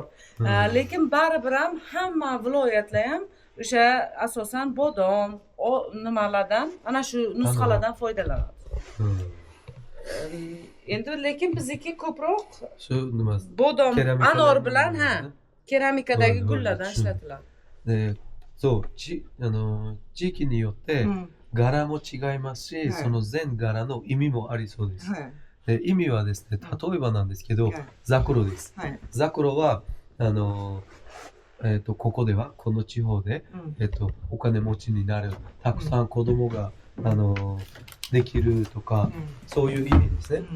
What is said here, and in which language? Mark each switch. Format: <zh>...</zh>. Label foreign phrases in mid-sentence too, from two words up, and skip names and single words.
<uz>Lekin baribir ham hamma viloyatlar ham o'sha asosan bodom, nimalardan, ana shu nusxalardan foydalanadi. Endi lekin bizniki ko'proq shu nima bodom, anor bilan keramikadagi gullardan ishlatiladi.</uz> <ja>そう、地域によって柄も違いますし、その全柄の意味もありそうです。で、意味はですね、例えばなんですけど、ザクロです。ザクロはここではこの地方でお金持ちになる、たくさん子供ができるとか、そういう意味ですね。</ja>